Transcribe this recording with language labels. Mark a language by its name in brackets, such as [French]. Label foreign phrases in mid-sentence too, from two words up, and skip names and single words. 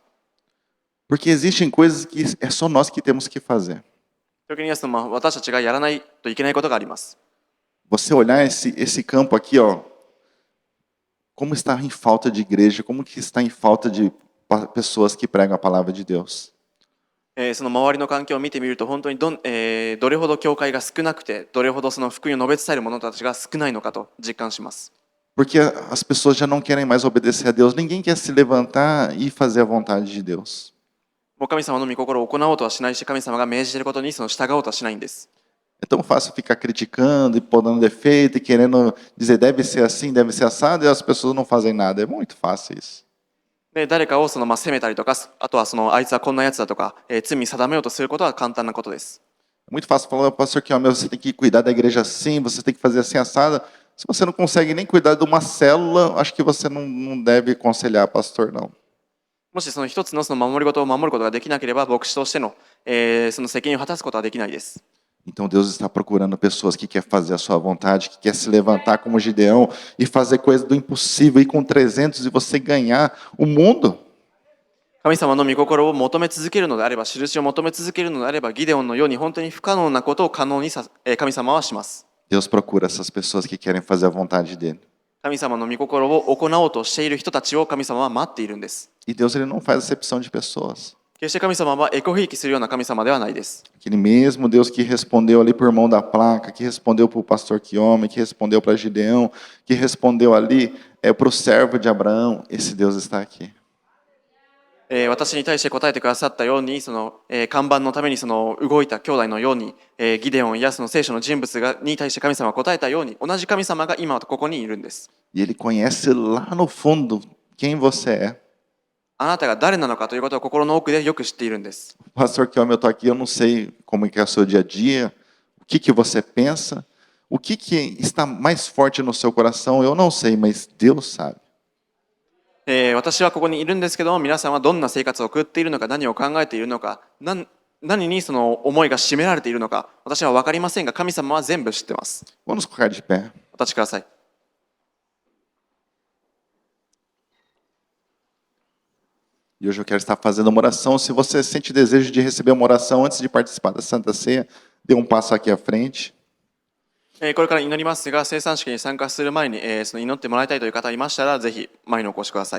[Portuguese] Porque existem coisas que é só nós que temos que fazer. [Japanese] 時にはその私たちがやらないといけないことがあります。 [Portuguese] Você olhar esse campo aqui, ó, como está em falta de igreja, como que está em falta de pessoas que pregam a palavra de Deus. [Japanese] その周りの環境を見てみると本当にどれほど教会が少なくてどれほどその福音を述べ伝える者たちが少ないのかと実感します。 [Portuguese] Porque as pessoas já não querem mais obedecer a Deus. Ninguém quer se levantar e fazer a vontade de Deus. [Japanese] もう神様の御心を行おうとはしないし神様が命じていることにその従おうとはしないんです。 [Portuguese] É tão fácil ficar criticando e podando defeito e querendo dizer deve ser assim, deve ser assado, e as pessoas não fazem nada. É muito fácil isso. [Japanese] で誰かをその責めたりとか、あとはそのあいつはこんなやつだとか、罪定めようとすることは簡単なことです。 [Portuguese] É muito fácil falar, pastor, que ó, você tem que cuidar da igreja assim, você tem que fazer assim assado. Se você não consegue nem cuidar de uma célula, acho que você não deve aconselhar pastor, não. [Japanese] もしその一つのその守り事を守ることができなければ、牧師としての、その責任を果たすことはできないです。 [Portuguese] Então Deus está procurando pessoas que querem fazer a sua vontade, que quer se levantar como Gideão e fazer coisa do impossível, ir com 300 e você ganhar o mundo. [Japanese] 神様の御心を求め続けるのであれば、印を求め続けるのであれば、ギデオンのように本当に不可能なことを可能に神様はします。 [Portuguese] Deus procura essas pessoas que querem fazer a vontade dele. [Japanese] 神様の御心を行おうとしている人たちを神様は待っているんです。 [Portuguese] E Deus ele não faz acepção de pessoas. [Japanese] 決して神様はエコひいきするような神様ではないです。 [Portuguese] Aquele mesmo Deus que respondeu ali por irmão da placa, que respondeu para o pastor Quiome, que respondeu para Gideão, que respondeu ali para o servo de Abraão, esse Deus está aqui. [Japanese] 私に対して答えてくださったように、その看板のためにその動いた兄弟のように、ギデオンやその聖書の人物に対して神様が答えたように、同じ神様が今ここにいるんです。 [Portuguese] E ele conhece lá no fundo quem você é. [Japanese] あなたが誰なのかということを心の奥でよく知っているんです。 [Portuguese] Pastor Quiome, eu estou aqui, eu não sei como é que é o seu dia a dia, o que você pensa, o que está mais forte no seu coração, eu não sei, mas Deus sabe. [Japanese] 私はここにいるんですけども、皆さんはどんな生活を送っているのか、何を考えているのか、何にその思いが占められているのか、私は分かりませんが、神様は全部知っています。 [Portuguese] Vamos colocar de pé. [Japanese] お立ちください。 [Portuguese] E hoje eu quero estar fazendo uma oração. Se você sente desejo de receber uma oração antes de participar da Santa Ceia, dê um passo aqui à frente. [Japanese] これから祈りますが、聖餐式に参加する前に、その祈ってもらいたいという方いましたら、ぜひ前にお越しください。